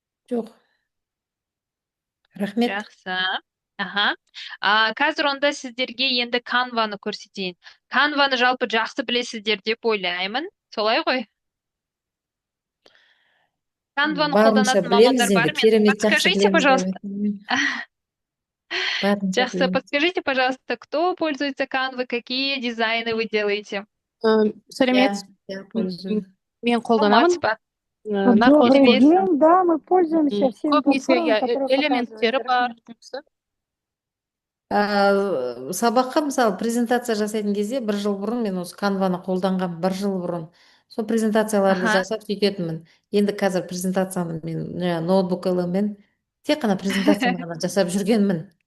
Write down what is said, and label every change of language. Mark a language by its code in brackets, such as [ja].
[kk] Жоқ. Рахмет. Жақсы. Қазір онда сіздерге енді Canva-ны көрсетейін. Canva-ны жалпы жақсы білесіздер деп ойлаймын. Солай ғой? Canva-ны қолданатын мамандар бар ма? [ru] Подскажите, пожалуйста. Жақсы, подскажите, пожалуйста, кто пользуется Canva, какие дизайны вы делаете? [kk] Сәлеметсіз. Мен қолданамын. [ru] Добрый день, да, мы пользуемся всеми [kk] платформами, элементтері бар. Сабаққа, мысалы, презентация жасайтын кезде бір жыл бұрын мен осы Canva-ны қолданған, бір жыл бұрын. Сол презентацияларды жасап сөйтетінмін. Енді қазір презентацияны мен ноутбук LM-мен тек қана презентацияны ғана жасап жүргенмін.